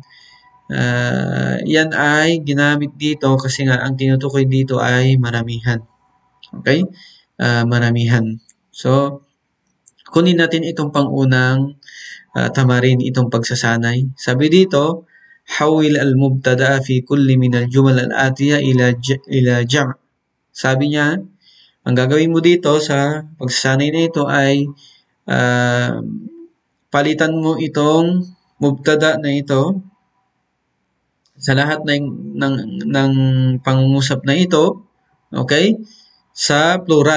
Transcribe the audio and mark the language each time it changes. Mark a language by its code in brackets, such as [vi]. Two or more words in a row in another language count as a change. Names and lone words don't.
[tl] Yan ay ginamit dito kasi nga ang tinutukoy dito ay maramihan. Okay? Maramihan. So, kunin natin itong pangunang tamarin, itong pagsasanay. Sabi dito, [ar] حول المبتدا في كل من الجمل الآتية إلى جمع. [tl] Sabi niya, ang gagawin mo dito sa pagsasanay na ito ay palitan mo itong mubtada na ito sa lahat ng pangungusap na ito, okay, sa plural.